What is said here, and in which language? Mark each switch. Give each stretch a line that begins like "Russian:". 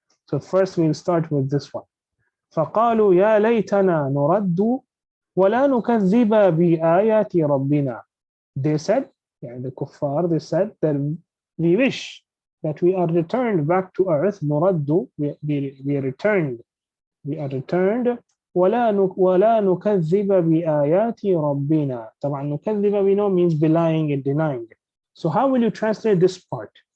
English: So first we'll start with this one.
Arabic: فقالوا يا ليتنا نرد ولا نكذب بآيات ربنا.
English: They said, the kuffar, they said that we wish that we are returned back to earth. نرد, we are returned. We are returned.
Arabic: ولا نكذب بآيات ربنا. طبعا نكذب
English: we know means belying and denying. So how will you translate this part?